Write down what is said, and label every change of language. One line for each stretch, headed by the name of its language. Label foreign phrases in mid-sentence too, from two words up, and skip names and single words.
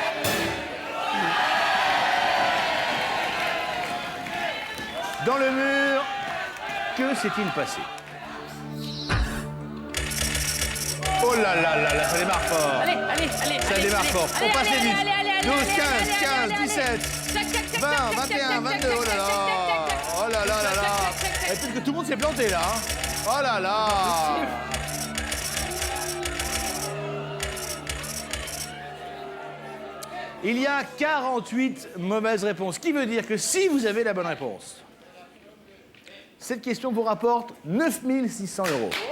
French: Dans le mur, que s'est-il passé? Oh là là là là, ça démarre fort. Allez. Ça démarre fort. Faut passer vite. 12, 15, 17, 20, 21, 22, oh là là. Oh là là là là. Peut-être que tout le monde s'est planté là. Hein. Oh là là. Il y a 48 mauvaises réponses, ce qui veut dire que si vous avez la bonne réponse, cette question vous rapporte 9 600 €.